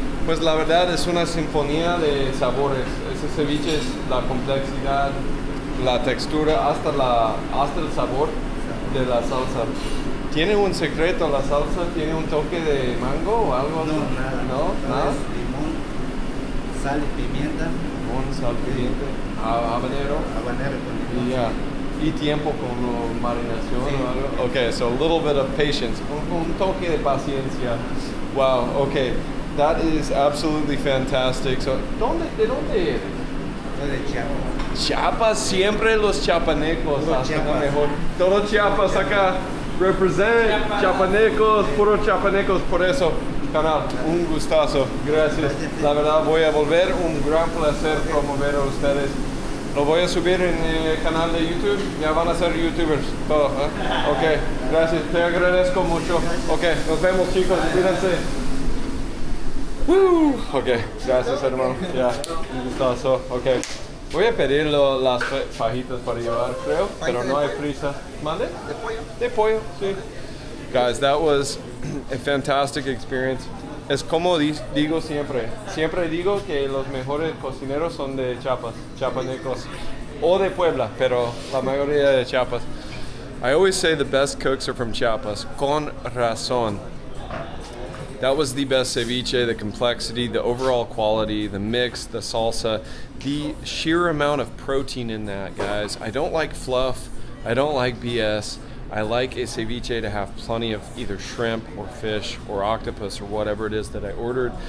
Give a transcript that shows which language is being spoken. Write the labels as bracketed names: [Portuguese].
[Spanish] Pues la verdad es una sinfonía de sabores. Ese ceviche es la complejidad, la textura, hasta el sabor de la salsa. ¿Tiene un secreto la salsa? ¿Tiene un toque de mango o algo? No, nada. ¿Nada? Limón, sal y pimienta. Limón, sal, pimienta, habanero. Habanero con limón. [English] Yeah. [Spanish] Y tiempo con marinación Sí. o algo. [English] Okay, so a little bit of patience. [Spanish] Un toque de paciencia. [English] Wow, okay. That is absolutely fantastic. [Spanish] So, ¿de dónde eres? Soy de Chiapas. Chiapas, siempre los chiapanecos Todo hacen Chiapas. mejor. Todo Chiapas acá. Represent chapanecos, puro chapanecos, por eso, canal, un gustazo, gracias. La verdad voy a volver, un gran placer promover a ustedes. Lo voy a subir en el canal de YouTube, ya van a ser youtubers, todo, ¿eh? Ok, gracias, te agradezco mucho. Ok, nos vemos chicos, cuídense. Ok, gracias hermano, ya, un gustazo, ok. Voy a pedir las fajitas para llevar, creo, pero no hay prisa. ¿Mande? De pollo. De pollo, sí. [English] Guys, that was a fantastic experience. [Spanish] Es como digo siempre. Siempre digo que los mejores cocineros son de Chiapas, chiapanecos, o de Puebla, pero la mayoría de Chiapas. [English] I always say the best cooks are from Chiapas, [Spanish] con razón. [English] That was the best ceviche, the complexity, the overall quality, the mix, the salsa, the sheer amount of protein in that, guys. I don't like fluff. I don't like BS. I like a ceviche to have plenty of either shrimp or fish or octopus or whatever it is that I ordered.